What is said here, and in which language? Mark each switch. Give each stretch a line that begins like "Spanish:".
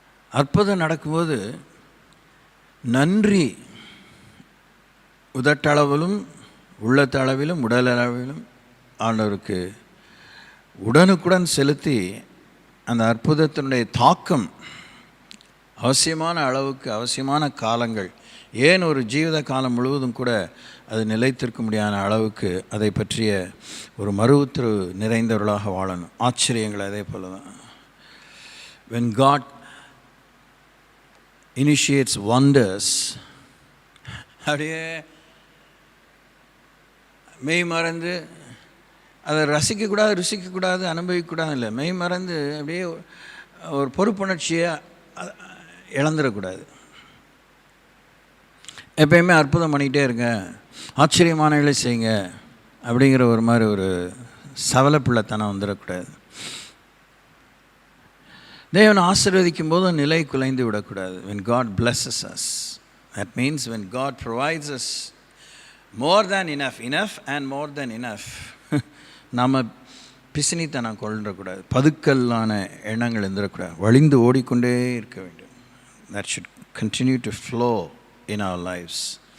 Tamil: அற்புதம் நடக்கும்போது நன்றி உதட்டளவிலும் உள்ளத்தளவிலும் உடலளவிலும் ஆண்டவருக்கு உடனுக்குடன் செலுத்தி அந்த அற்புதத்தினுடைய தாக்கம் அவசியமான அளவுக்கு, அவசியமான காலங்கள், ஏன் ஒரு ஜீவித காலம் முழுவதும் கூட அது நிலைத்திருக்க முடியாத அளவுக்கு அதை பற்றிய ஒரு மறுவுத்தரவு நிறைந்தவர்களாக வாழணும். ஆச்சரியங்கள் அதே போல தான்.
English: when God initiates wonders,
Tamil: அப்படியே மெய் மறந்து அதை ரசிக்கக்கூடாது, ருசிக்கக்கூடாது, அனுபவிக்கக்கூடாது இல்லை. மெய் மறந்து அப்படியே ஒரு பொறுப்புணர்ச்சியை இழந்துடக்கூடாது. எப்பயுமே அற்புதம் பண்ணிக்கிட்டே இருங்க, ஆச்சரியமானவர்களை செய்யுங்க அப்படிங்கிற ஒரு மாதிரி ஒரு சவலப்பிள்ளைத்தனம் வந்துடக்கூடாது. தேவனை ஆசீர்வதிக்கும் போதும் நிலை குலைந்து விடக்கூடாது.
English: when God blesses us, that means when God provides us more than enough and more than enough,
Tamil: நாம் பிசினித்தனம் கொள்ளக்கூடாது, பதுக்கல்லான எண்ணங்கள் இருந்துடக்கூடாது, வழிந்து ஓடிக்கொண்டே இருக்க வேண்டும்.
English: that should continue to flow in our lives.